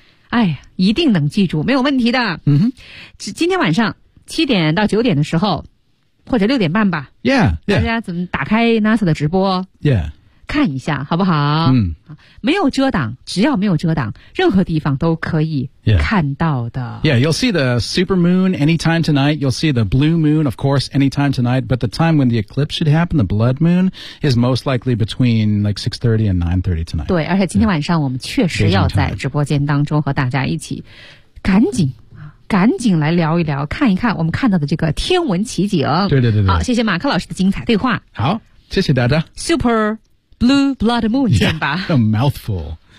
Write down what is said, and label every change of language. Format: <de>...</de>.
<zh>哎一定能记住没有问题的。嗯、mm-hmm.。今天晚上七点到九点的时候或者六点半吧</zh> <en>yeah, yeah.</en> <zh>大家怎么打开 NASA 的直播、</zh> <en>yeah.</en> <zh>看一下好不好、嗯、没有遮挡只要没有遮挡任何地方都可以看到的</zh> <en>Yeah, you'll see the super moon anytime tonight You'll see the blue moon of course anytime tonight But the time when the eclipse should happen The blood moon is most likely between like 6:30 and 9:30 tonight</en> <zh>对而且今天晚上我们确实要在直播间当中和大家一起赶紧赶紧来聊一聊看一看我们看到的这个天文奇景对对对对好谢谢马克老师的精彩对话好谢谢大家 Super Blue Blood Moon 见吧</zh> <en>yeah, A mouthful</en>